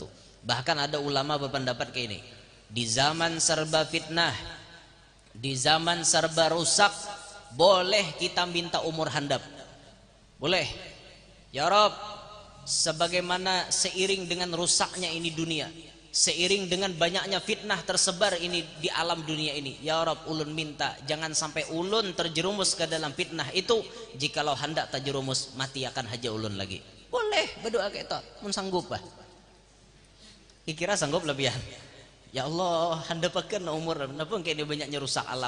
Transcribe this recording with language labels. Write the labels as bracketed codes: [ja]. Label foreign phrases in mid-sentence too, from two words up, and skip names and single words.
[id] Bahkan ada ulama berpendapat kayak ini. Di zaman serba fitnah, di zaman serba rusak, boleh kita minta umur handap, boleh. [ar] يا رب, [id] sebagaimana seiring dengan rusaknya ini dunia, seiring dengan banyaknya fitnah tersebar ini di alam dunia ini, [ar] يا رب, [bjn] ulun minta jangan sampai ulun terjerumus ke dalam fitnah itu. Jikalau hendak terjerumus, mati akan haja ulun lagi. Boleh berdoa kayak itu, mun sanggup bah. Kira sanggup lebihan. [ar] يا الله, [bjn] handapakeun umur, napun kayak ini banyaknya rusak alam.